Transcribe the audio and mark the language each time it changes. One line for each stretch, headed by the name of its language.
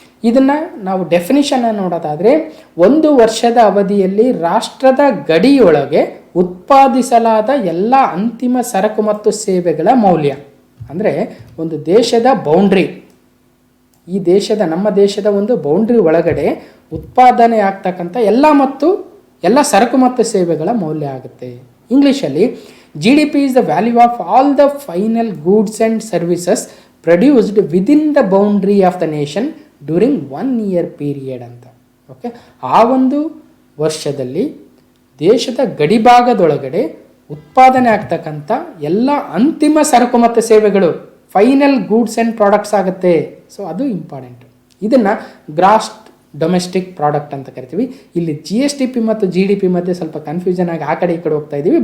Kannada: ಇದನ್ನು ನಾವು ಡೆಫಿನಿಷನ್ ನೋಡೋದಾದರೆ, ಒಂದು ವರ್ಷದ ಅವಧಿಯಲ್ಲಿ ರಾಷ್ಟ್ರದ ಗಡಿಯೊಳಗೆ ಉತ್ಪಾದಿಸಲಾದ ಎಲ್ಲ ಅಂತಿಮ ಸರಕು ಮತ್ತು ಸೇವೆಗಳ ಮೌಲ್ಯ. ಅಂದರೆ ಒಂದು ದೇಶದ ಬೌಂಡ್ರಿ, ಈ ದೇಶದ ನಮ್ಮ ದೇಶದ ಒಂದು ಬೌಂಡ್ರಿ ಒಳಗಡೆ ಉತ್ಪಾದನೆ ಆಗ್ತಕ್ಕಂಥ ಎಲ್ಲ ಸರಕು ಮತ್ತು ಸೇವೆಗಳ ಮೌಲ್ಯ ಆಗುತ್ತೆ.
English: ಇಂಗ್ಲೀಷಲ್ಲಿ GDP is the value of all the final goods and services produced within the boundary of the nation during 1 year period ಅಂತ.
Kannada: ಓಕೆ, ಆ ಒಂದು ವರ್ಷದಲ್ಲಿ ದೇಶದ ಗಡಿಭಾಗದೊಳಗಡೆ ಉತ್ಪಾದನೆ ಆಗ್ತಕ್ಕಂಥ ಎಲ್ಲ ಅಂತಿಮ ಸರಕು ಮತ್ತು ಸೇವೆಗಳು ಫೈನಲ್ ಗೂಡ್ಸ್ ಆ್ಯಂಡ್ ಪ್ರಾಡಕ್ಟ್ಸ್ ಆಗುತ್ತೆ. ಸೊ ಅದು ಇಂಪಾರ್ಟೆಂಟ್. ಇದನ್ನು ಗ್ರಾಸ್ ಡೊಮೆಸ್ಟಿಕ್ ಪ್ರಾಡಕ್ಟ್ ಅಂತ ಕರಿತೀವಿ. ಇಲ್ಲಿ GSDP ಮತ್ತು GDP ಮಧ್ಯೆ ಸ್ವಲ್ಪ ಕನ್ಫ್ಯೂಷನ್ ಆಗಿ ಆ ಕಡೆ ಈ ಕಡೆ ಹೋಗ್ತಾ ಇದ್ದೀವಿ.